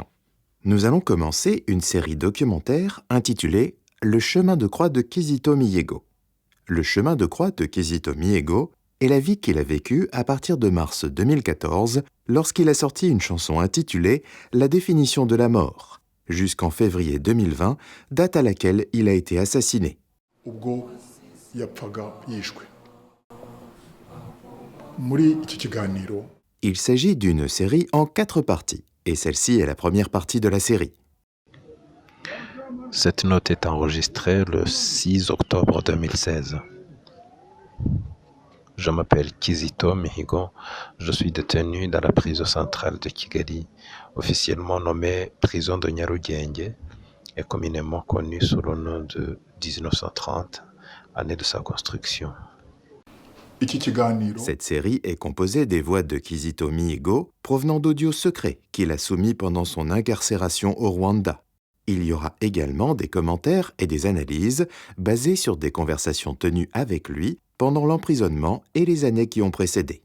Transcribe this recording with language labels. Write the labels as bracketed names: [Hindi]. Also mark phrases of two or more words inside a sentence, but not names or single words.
[French] Nous allons commencer une série documentaire intitulée « Le chemin de croix de Kizito Mihigo ». Le chemin de croix de Kizito Mihigo est la vie qu'il a vécue à partir de mars 2014 lorsqu'il a sorti une chanson intitulée « La définition de la mort » jusqu'en février 2020, date à laquelle il a été assassiné. [Kinyarwanda] Ubwo yapfaga yishwe. Muri iki kiganiro [French] Il s'agit d'une série en 4 parties, et celle-ci est la première partie de la série. Cette note est enregistrée le 6 octobre 2016. Je m'appelle Kizito Mihigo, je suis détenu dans la prison centrale de Kigali, officiellement nommée prison de Nyarugenge et communément connue sous le nom de 1930, année de sa construction. [Kinyarwanda] iki kiganiro [French] Cette série est composée des voix de Kizito Mihigo provenant d'audios secrets qu'il a soumis pendant son incarcération au Rwanda. Il y aura également des commentaires et des analyses basées sur des conversations tenues avec lui pendant l'emprisonnement et les années qui ont précédé.